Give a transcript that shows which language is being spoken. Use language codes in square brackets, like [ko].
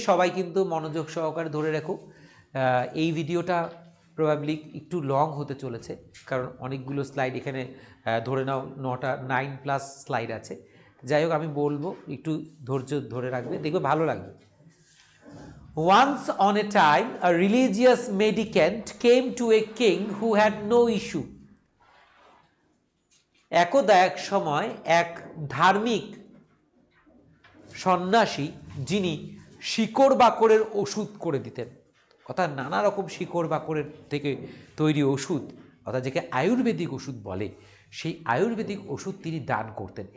[bn] সবাই কিন্তু মনোযোগ সহকারে ধরে রেখো। এই ভিডিওটা প্রবাবলি একটু লং হতে চলেছে, কারণ অনেকগুলো স্লাইড এখানে, ধরে নাও 9+ স্লাইড আছে। যাই হোক, আমি বলবো, একটু ধৈর্য ধরে রাখবে, দেখবে ভালো লাগবে। [en] Once on a time, a religious mendicant came to a king who had no issue. [bn] একদা এক সময় এক ধার্মিক সন্ন্যাসী, যিনি শিকড় বাকড়ের ওষুধ করে দিতেন, অর্থাৎ নানা রকম শিকড় বাকড়ের থেকে তৈরি ওষুধ, অর্থাৎ যাকে আয়ুর্বেদিক ওষুধ বলে, সেই আয়ুর্বেদিক ওষুধ তিনি দান করতেন।